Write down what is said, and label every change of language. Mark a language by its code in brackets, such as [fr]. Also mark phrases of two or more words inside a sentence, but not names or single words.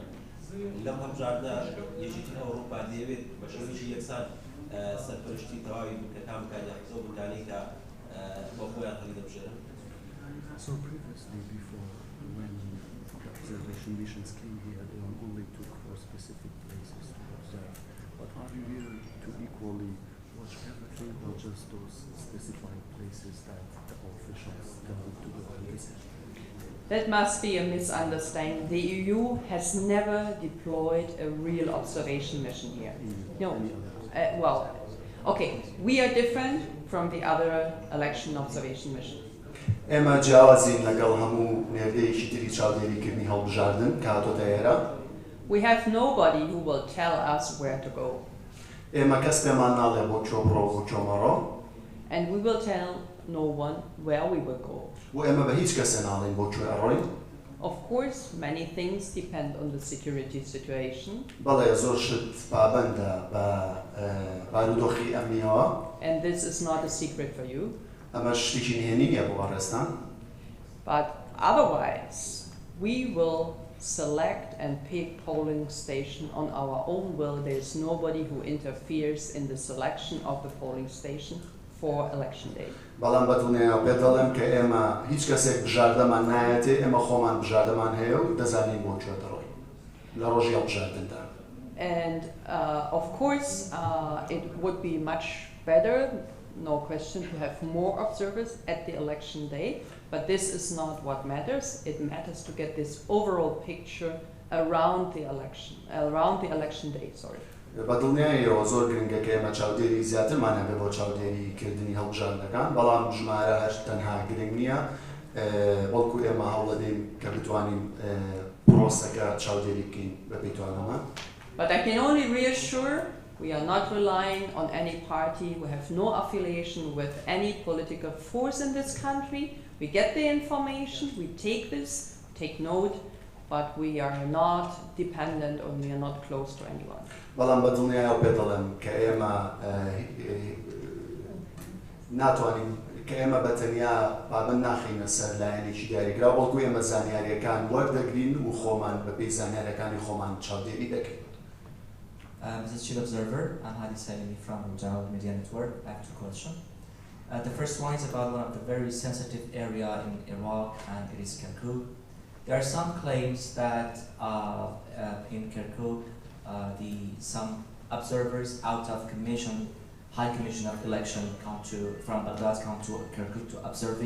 [ckb] لەم هەڵبژاردنە یەکێتی ئەوروپا دەیەوێت بە شێوەیەکی یەکسان سەرپەرشتی تەواوی بنکەکان بکات یاخود بنکانەی کە بۆ خۆیان هەڵی دەبژێرن. [en] So previously, before, when the observation missions came here, they only took for specific places to observe. But are you here to equally watch everything, or just those specified places that the officials tell you to go and visit? That must be a misunderstanding. The EU has never deployed a real observation mission here. No. Well, okay, we are different from the other election observation mission. [ckb] ئێمە جیاوازین لەگەڵ هەموو نێردەیەکی تری چاودێریکردنی هەڵبژاردن کە هاتۆتە ئێرە. [en] We have nobody who will tell us where to go. [ckb] ئێمە کەس پێمان ناڵێ بۆ چۆ بڕۆ بۆ چۆ مەڕۆ. [en] And we will tell no one where we will go. [ckb] و ئێمە بە هیچ کەسێ ناڵێن بۆ کوێ ئەڕۆین. [en] Of course, many things depend on the security situation. [ckb] بەڵێ زۆر شت پابەندە بە بارودۆخی ئەمنیەوە. [en] And this is not a secret for you. [ckb] ئەمە شتێکی نهێنی نییە بۆ بەڕێستان. [en] But otherwise, we will select and pick polling station on our own will. There is nobody who interferes in the selection of the polling station for election day. [ckb] بەڵام بەدڵنیاییەوە پێ دەڵێم کە ئێمە هیچ کەسێک بژاردەمان نایەتێ ئێمە خۆمان بژاردەمان هەیە و دەزانین بۆ کوێ دەڕۆین لە ڕۆژی هەڵبژاردندا. [en] And of course, it would be much better, no question, to have more observers at the election day, but this is not what matters. It matters to get this overall picture around the election day, sorry. [ckb] بەدڵنیاییەوە زۆر گرنگە کە ئێمە چاودێری زیاترمان هەبێ بۆ چاودێریکردنی هەڵبژاردنەکان، بەڵام ژمارە هەر تەنها گرنگ نییە، بەڵکو ئێمە هەوڵ دەدەین کە بتوانین پرۆسەکە چاودێری بکەین بە پێی توانەمان. [en] But I can only reassure we are not relying on any party. We have no affiliation with any political force in this country. We get the information, we take this, take note, but we are not dependent or we are not close to anyone. [ckb] بەڵام بەدڵنیاییەوە پێ دەڵێم کە ئێمە ناتوانین کە ئێمە بەتەنیا پابەند ناخینە سەر لایەنێکی دیاریکراو، بەڵکو ئێمە زانیاریەکان وەردەگرین و خۆمان بەپێی زانیاریەکانی خۆمان چاودێری دەکەین. [en] Mrs. Chief Observer, I'm Hadi Salimi from Rojava Media Network. I have two questions. The first one is about one of the very sensitive area in Iraq, and it is Kirkuk. There are some claims that in Kirkuk, some observers out of High Commission of Election from Baghdad come to Kirkuk to observing.